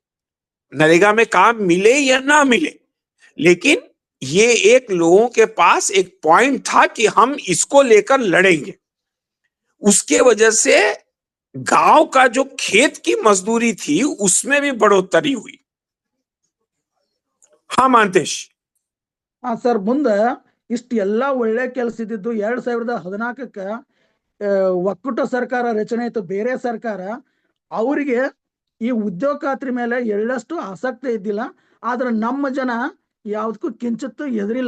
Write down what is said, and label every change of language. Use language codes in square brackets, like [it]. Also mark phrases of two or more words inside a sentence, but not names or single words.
[hi] नरेगा में काम मिले या ना मिले, लेकिन ये एक लोगों के पास एक पॉइंट था कि हम इसको लेकर लड़ेंगे। उसके वजह से गांव का जो खेत की मजदूरी थी उसमें भी बढ़ोतरी हुई। हाँ मानतेश। [kn] ಸರ್ ಮುಂದೆ ಇಷ್ಟೆಲ್ಲ ಒಳ್ಳೆ ಕೆಲಸ ಇದ್ದಿದ್ದು 2014ಕ್ಕೆ ಒಕ್ಕೂಟ ಸರ್ಕಾರ ರಚನೆ ಆಯ್ತು, ಬೇರೆ ಸರ್ಕಾರ. ಅವರಿಗೆ ಈ ಉದ್ಯೋಗ ಖಾತ್ರಿ ಮೇಲೆ ಎಳ್ಳಷ್ಟು ಆಸಕ್ತಿ ಇದ್ದಿಲ್ಲ. ಆದ್ರೆ ನಮ್ಮ ಜನ ಯಾವುದಕ್ಕೂ ಕಿಂಚಿತ್ತು ಹೆದರಿಲ್ಲ.